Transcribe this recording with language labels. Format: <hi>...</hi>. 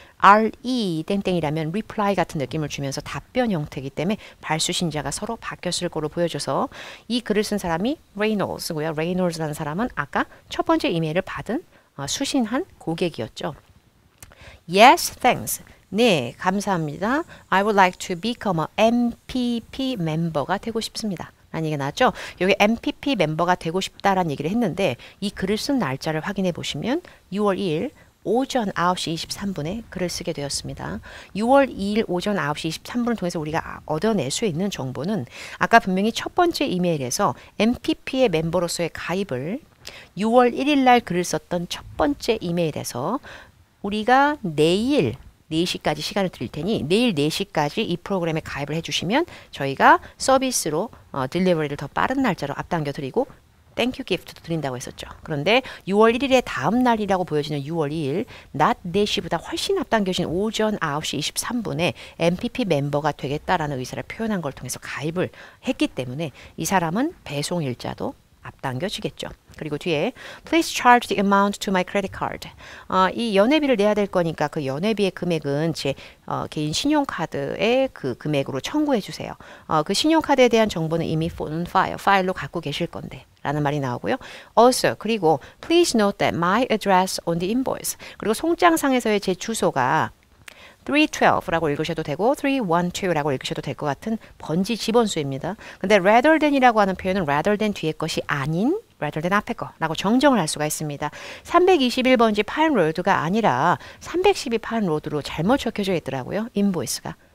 <ko>RE 땡땡이라면 reply 같은 느낌을 주면서 답변 형태이기 때문에 발수신자가 서로 바뀌었을 거로 보여줘서 이 글을 쓴 사람이 Reynolds고요. Reynolds라는 사람은 아까 첫 번째 이메일을 받은 수신한 고객이었죠.</ko> <en>Yes, thanks.</en> <ko>네, 감사합니다.</ko> <en>I would like to become a MPP</en> <ko>멤버가 되고 싶습니다. 라는 얘기가 나왔죠. 여기 MPP 멤버가 되고 싶다라는 얘기를 했는데 이 글을 쓴 날짜를 확인해 보시면 6월 2일 오전 9시 23분에 글을 쓰게 되었습니다. 6월 2일 오전 9시 23분을 통해서 우리가 얻어낼 수 있는 정보는 아까 분명히 첫 번째 이메일에서 MPP의 멤버로서의 가입을 6월 1일 날 글을 썼던 첫 번째 이메일에서 우리가 내일 4시까지 시간을 드릴 테니 내일 4시까지 이 프로그램에 가입을 해주시면 저희가 서비스로 딜리버리를 더 빠른 날짜로 앞당겨 드리고 땡큐 기프트도 드린다고 했었죠. 그런데 6월 1일의 다음 날이라고 보여지는 6월 2일 낮 4시보다 훨씬 앞당겨진 오전 9시 23분에 MPP 멤버가 되겠다라는 의사를 표현한 걸 통해서 가입을 했기 때문에 이 사람은 배송 일자도 앞당겨지겠죠.</ko> <en>그리고 뒤에 Please charge the amount to my credit card.</en> <ko>이 연회비를 내야 될 거니까 그 연회비의 금액은 제 개인 신용카드의 그 금액으로 청구해 주세요. 그 신용카드에 대한 정보는 이미 파일로 갖고 계실 건데 라는 말이 나오고요.</ko> <en>Also,</en> <ko>그리고</ko> <en>please note that my address on the invoice.</en> <ko>그리고 송장상에서의 제 주소가 312라고 읽으셔도 되고 312라고 읽으셔도 될 것 같은 번지 집원수입니다. 근데 rather than이라고 하는 표현은 rather than 뒤에 것이 아닌 rather than 앞에 거라고 정정을 할 수가 있습니다. 321번지 파인로드가 아니라 312 파인로드로 잘못 적혀져 있더라고요. 인보이스가.</ko>